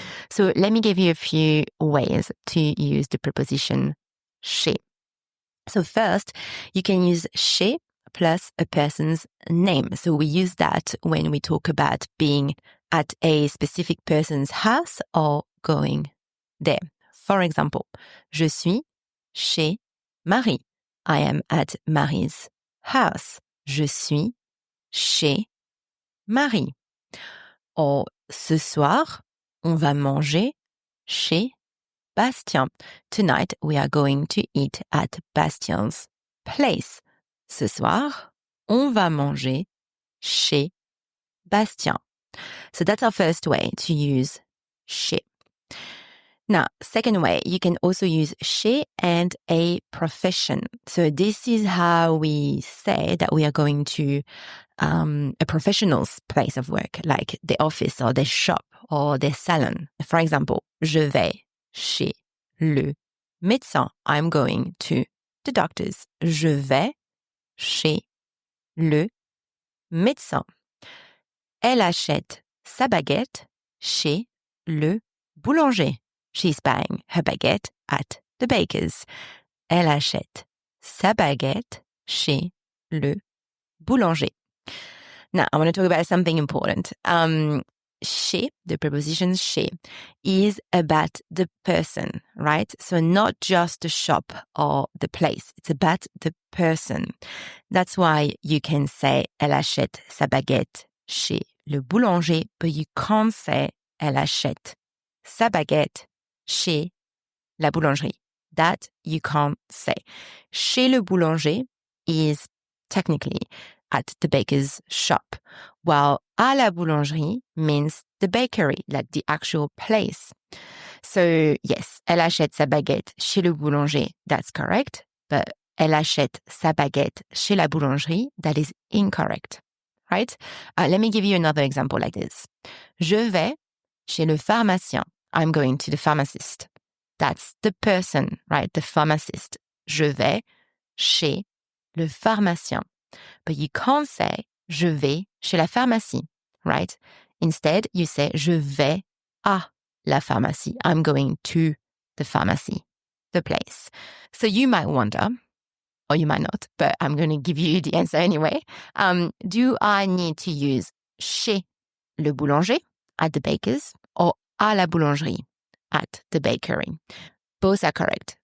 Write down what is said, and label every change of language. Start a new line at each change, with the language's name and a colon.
English: So let me give you a few ways to use the preposition chez. So first, you can use chez plus a person's name. So we use that when we talk about being at a specific person's house or going there. For example,
French: je suis chez Marie.
English: I am at Marie's house.
French: Je suis chez Marie. Or, ce soir, on va manger chez Bastien.
English: Tonight, we are going to eat at Bastien's place.
French: Ce soir, on va manger chez Bastien.
English: So that's our first way to use chez. Now, second way, you can also use chez and a profession. So this is how we say that we are going to a professional's place of work, like the office or the shop or the salon. For example,
French: je vais chez le médecin.
English: I'm going to the doctor's.
French: Je vais chez le médecin. Elle achète sa baguette chez le boulanger.
English: She's buying her baguette at the baker's.
French: Elle achète sa baguette chez le boulanger.
English: Now, I want to talk about something important. Chez, the preposition chez, is about the person, right? So not just the shop or the place. It's about the person. That's why you can say
French: elle achète sa baguette chez le boulanger,
English: but you can't say
French: elle achète sa baguette chez la boulangerie.
English: That you can't say.
French: Chez le boulanger
English: is technically at the baker's shop, while
French: à la boulangerie
English: means the bakery, like the actual place. So yes,
French: elle achète sa baguette chez le boulanger,
English: that's correct, but
French: elle achète sa baguette chez la boulangerie,
English: that is incorrect, right? Let me give you another example like this.
French: Je vais chez le pharmacien.
English: I'm going to the pharmacist. That's the person, right? The pharmacist.
French: Je vais chez le pharmacien.
English: But you can't say
French: je vais chez la pharmacie, right?
English: Instead, you say
French: je vais à la pharmacie.
English: I'm going to the pharmacy, the place. So you might wonder, or you might not, but I'm going to give you the answer anyway. Do I need to use
French: chez le boulanger
English: at the baker's or
French: à la boulangerie
English: at the bakery? Both are correct.